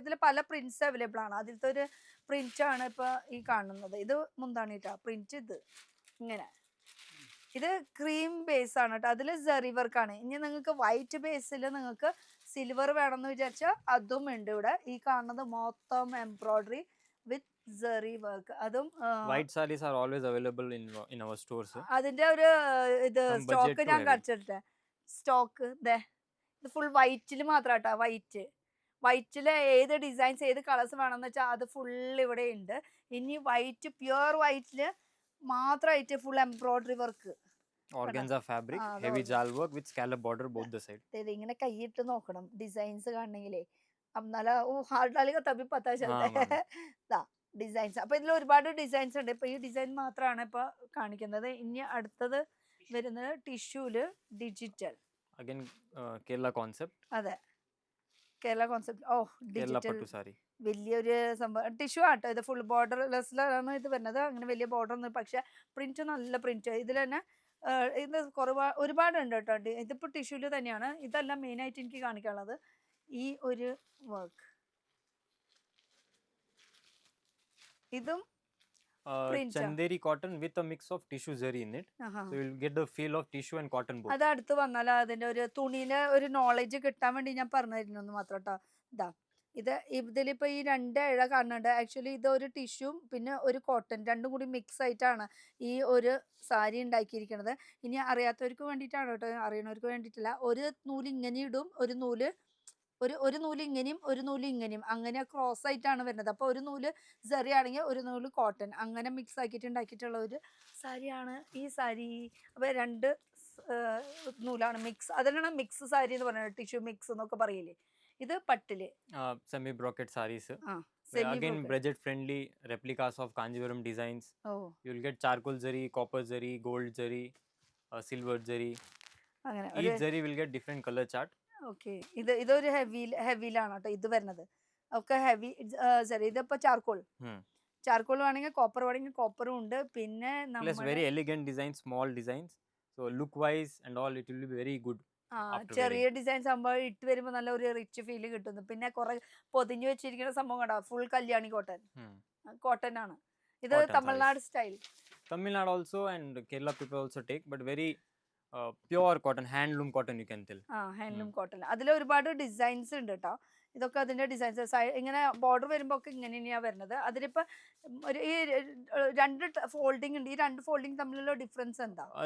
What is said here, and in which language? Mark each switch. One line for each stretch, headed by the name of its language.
Malayalam: ഇതിൽ പല prints available ആണ്. അതിലത്തെ ഒരു പ്രിന്റ് ആണ് ഇപ്പൊ ഈ കാണുന്നത്. ഇത് മുന്താണിട്ടാ പ്രിന്റ്. ഇത് ഇങ്ങനെ, ഇത് ക്രീം ബേസ് ആണ് കേട്ടോ. അതിൽ സെറി വർക്കാണ്. ഇനി നിങ്ങൾക്ക് വൈറ്റ് ബേസിൽ നിങ്ങൾക്ക് സിൽവർ വേണമെന്ന് വിചാരിച്ചാൽ അതും ഉണ്ട് ഇവിടെ. ഈ കാണുന്നത് മൊത്തം എംബ്രോയിഡറി വിത്ത് സെറി വർക്ക്. അതും
English: White sarees are always available in our stores.
Malayalam: അതിന്റെ ഒരു ഇത്
English: Some
Malayalam: സ്റ്റോക്ക്
English: budget
Malayalam: ഞാൻ
English: to
Malayalam: കാണിച്ചിട്ടെ. സ്റ്റോക്ക് ഇത് ഫുൾ വൈറ്റിൽ മാത്രം കേട്ടോ. വൈറ്റില് ഏത് ഡിസൈൻസ് ഏത് കളേഴ്സ് വേണമെന്ന് വെച്ചാൽ അത് ഫുൾ ഇവിടെ ഉണ്ട്. ഇനി വൈറ്റ് പ്യുവർ വൈറ്റില് മാത്രമായിട്ട് full embroidery work.
English: Organza fabric, heavy jal work with scallop border both the side.
Malayalam: ഇങ്ങനെ കൈയിട്ട് നോക്കണം ഡിസൈൻസ് കാണണമെങ്കിലേ. എന്നാല ഹാർഡ് ഡാലിക തപ്പി പത്താ ഡിസൈൻസ്. അപ്പൊ ഇതിൽ ഒരുപാട് ഡിസൈൻസ് ഉണ്ട്. ഇപ്പൊ ഈ ഡിസൈൻ മാത്രമാണ് ഇപ്പൊ കാണിക്കുന്നത്. ഇനി അടുത്തത് വരുന്നത് ടിഷ്യൂല് ഡിജിറ്റൽ.
English: Again, Kerala concept.
Malayalam: അതെ, Kerala concept.
English: Kerala
Malayalam: digital
English: pattu saree.
Malayalam: വലിയൊരു സംഭവം. ടിഷ്യൂ ആട്ടോ ഇത്. ഫുൾ ബോർഡർലെസ്സിലാണ് ഇത് വരുന്നത്. അങ്ങനെ വലിയ ബോർഡർ ഒന്നും, പക്ഷെ പ്രിന്റ് നല്ല പ്രിന്റ്. ഇതിൽ തന്നെ ഇത് ഒരുപാടുണ്ട് കേട്ടോ. ഇതിപ്പോൾ ടിഷ്യൂല് തന്നെയാണ്. ഇതെല്ലാം മെയിനായിട്ട് എനിക്ക് കാണിക്കാനുള്ളത് ഈ ഒരു വർക്ക്. ഇതും
English: Chanderi cotton with a mix of tissue zari in it. So you'll get the feel of tissue and cotton both.
Malayalam: അത് അടുത്ത് വന്നാൽ അതിന്റെ ഒരു തുണിയിലെ ഒരു നോളജ് കിട്ടാൻ വേണ്ടി ഞാൻ പറഞ്ഞു തരുന്നു മാത്രം കേട്ടോ. ഇതിലിപ്പോൾ ഈ 2 ഇഴ കാണുന്നുണ്ട്. ആക്ച്വലി ഇത് ഒരു ടിഷ്യൂം പിന്നെ ഒരു കോട്ടൺ രണ്ടും കൂടി മിക്സ് ആയിട്ടാണ് ഈ ഒരു സാരി ഉണ്ടാക്കിയിരിക്കുന്നത്. ഇനി അറിയാത്തവർക്ക് വേണ്ടിയിട്ടാണ് കേട്ടോ, അറിയണവർക്ക് വേണ്ടിയിട്ടില്ല. ഒരു നൂല് ഇങ്ങനെ ഇടും, ഒരു നൂല് ഇങ്ങനെയും ഒരു നൂല് ഇങ്ങനെയും, അങ്ങനെ ക്രോസ് ആയിട്ടാണ് വരുന്നത്. അപ്പോൾ ഒരു നൂല് സെറി ആണെങ്കിൽ ഒരു നൂല് കോട്ടൺ, അങ്ങനെ മിക്സ് ആക്കിയിട്ട് ഉണ്ടാക്കിയിട്ടുള്ള ഒരു സാരിയാണ് ഈ സാരി. അപ്പോൾ 2 നൂലാണ് മിക്സ്, അതിനാണ് മിക്സ് സാരി എന്ന് പറയുന്നത്, ടിഷ്യൂ മിക്സ് എന്നൊക്കെ പറയില്ലേ. ഇത് പട്ടില്
English: Semi brocade sarees.
Malayalam: ആ
English: Again, budget friendly replicas of Kanjivaram designs.
Malayalam: Oh
English: You'll get charcoal zari, copper zari, gold zari, silver zari.
Malayalam: അങ്ങനെ
English: Each zari will get different color chart.
Malayalam: Okay. ഇതൊരു ഹെവിയിലാണ് കേട്ടോ ഇത് വരുന്നത്, ഒക്കെ ഹെവി സരി. ഇതിപ്പോ ചാർക്കോൾ വേണമെങ്കിൽ കോപ്പർ വേണമെങ്കിൽ കോപ്പറും ഉണ്ട്. പിന്നെ
English: Plus very elegant designs, small designs. So look wise and all, it will be very good. after
Malayalam: ചെറിയ ഡിസൈൻസ് ആകുമ്പോൾ ഇട്ട് വരുമ്പോൾ നല്ല ഒരു റിച്ച് ഫീൽ കിട്ടുന്നു. പിന്നെ കുറെ പൊതിഞ്ഞു വെച്ചിരിക്കുന്ന സംഭവം കണ്ടോ, ഫുൾ കല്യാണി കോട്ടൺ ആണ് ഇത്.
English: Cotton
Malayalam: Tamil Nadu style.
English: Tamil Nadu also and Kerala people also take, but very pure cotton, handloom cotton you can tell.
Malayalam: Handloom cotton. അതിൽ ഒരുപാട് ഡിസൈൻസ് ഉണ്ട് കേട്ടോ. ഇതൊക്കെ അതിന്റെ ഡിസൈൻസ്. ഇങ്ങനെ ബോർഡർ വരുമ്പോ ഒക്കെ ഇങ്ങനെ തന്നെയാണ് വരുന്നത്. അതിലിപ്പോ ഈ രണ്ട് ഫോൾഡിങ് ഉണ്ട്. ഈ രണ്ട് ഫോൾഡിങ് തമ്മിലുള്ള ഡിഫറൻസ് എന്താ?